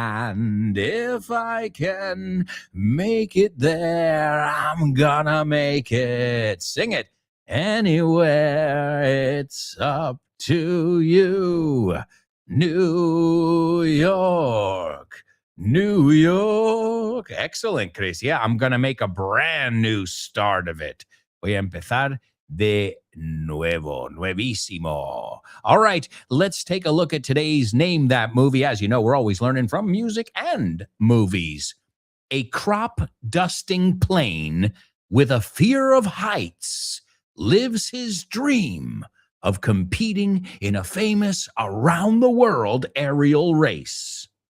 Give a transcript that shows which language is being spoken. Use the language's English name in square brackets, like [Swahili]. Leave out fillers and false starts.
[English] And if I can make it there, I'm gonna make it. Sing it. Anywhere, it's up to you. New York. New York. Excellent, Chris. Yeah, I'm going to make a brand new start of it. [Spanish] Voy a empezar de nuevo, nuevísimo. [English] All right, let's take a look at today's Name That Movie. As you know, we're always learning from music and movies. A crop dusting plane with a fear of heights lives his dream of competing in a famous around the world aerial race.